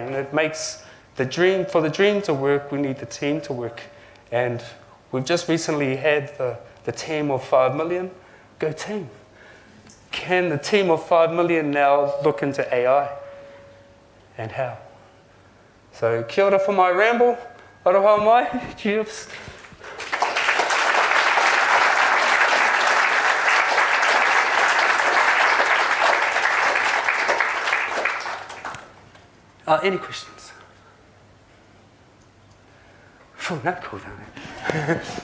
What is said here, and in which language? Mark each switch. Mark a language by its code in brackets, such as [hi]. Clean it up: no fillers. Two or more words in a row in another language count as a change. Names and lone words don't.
[en] And it makes for the dream to work, we need the team to work. And we've just recently had the team of 5 million. Go team. Can the team of 5 million now look into AI? And how? So [mi] kia ora [en] for my ramble. [mi] Aroha mai. [en] Cheers. Any questions? Oh, not cool down there.